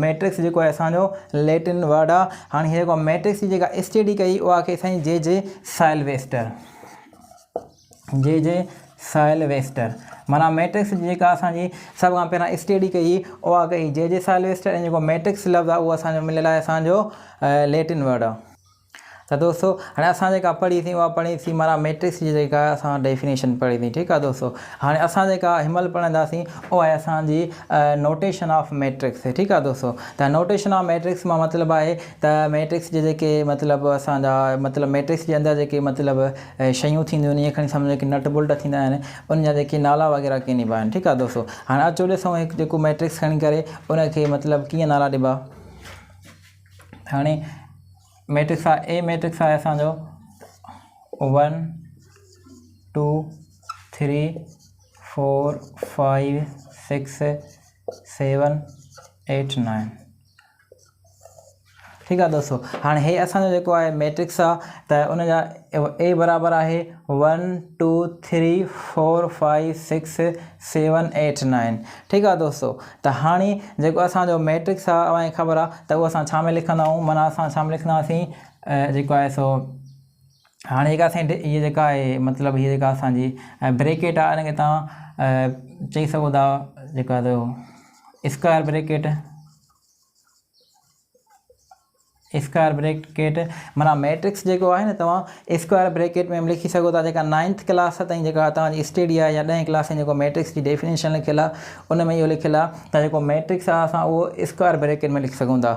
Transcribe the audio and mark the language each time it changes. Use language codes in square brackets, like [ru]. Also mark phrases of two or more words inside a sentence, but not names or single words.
[sd] मैट्रिक्स जेको आहे असांजो [en] Latin word [sd] आहे। हाणे हीअ जेको मैट्रिक्स जी जेका स्टडी कई उहा कई साईं जे साइलवेस्टर। माना मैट्रिक्स जी जेका असांजी सभ खां पहिरियां स्टडी कई उहा कई जे साइलवेस्टर। ऐं जेको मैट्रिक्स लफ़्ज़ आहे उहो असांजो मिलियल आहे असांजो [en] Latin word [sd] आहे। [ur] تو دوستوں ہاں [sd] असां जेका पढ़ी थी वह पढ़ी थी माना मैट्रिक्स जी जेका असां डेफिनेशन पढ़ी थी। [ur] ٹھیک ہے دوستوں, [sd] हाँ असां जेका हिमल पढ़ंदासीं [ur] وہ ہے [sd] असांजी [en] notation of matrix. [ur] ٹھیک ہے دوستوں, [sd] तो [en] notation of matrix [ur] میں مطلب ہے تو [sd] मैट्रिक्स जे जेके मतलब असांजा मतलब [ur] میٹرکس کے اندر [sd] जेके मतलब शयूं थींदियूं ये खणी सम्झो कि [en] nut bolt [sd] थींदा आहिनि उन जा जेके नाला वग़ैरह कीअं ॾिबा आहिनि। [ur] ٹھیک ہے دوستوں, [sd] हाँ अचो ॾिसूं हिकु जेको मैट्रिक्स खणी करे उनखे मतलब कीअं नाला ॾिबा। हाणे मैट्रिक्स आहे ए मैट्रिक्स आहे असांजो 1 2 3 4 5 6 7 8 9। [ur] ٹھیک ہے دوستوں, [sd] हाँ हे असांजो जेको आहे मैट्रिक्स आहे त उन जा ए बराबर आहे 1 2 3 4 5 6 7 8 9। [ur] ٹھیک ہے دوستوں، تو ہاں [sd] जेको असांजो मैट्रिक्स आहे अव्हांखे ख़बर आहे त उहो असां छा में लिखंदा आहियूं, माना असां छा में लिखंदासीं जेको आहे सो हाँ जेका असांजी ये जेका आहे मतलब ये जेका असांजी ब्रेकेट आहे इनखे तव्हां चई सघो था जेका [en] square bracket [sd] माना मैट्रिक्स जेको आहे न तव्हां [en] square bracket [sd] में लिखी सघो था। जेका 9th क्लास ताईं जेका तव्हांजी स्टडी आहे या 10th क्लास ताईं जेको मैट्रिक्स जी डेफिनेशन लिखियलु आहे उन में इहो लिखियलु आहे त जेको मैट्रिक्स आहे असां उहो [en] square bracket [sd] में लिखी सघूं था।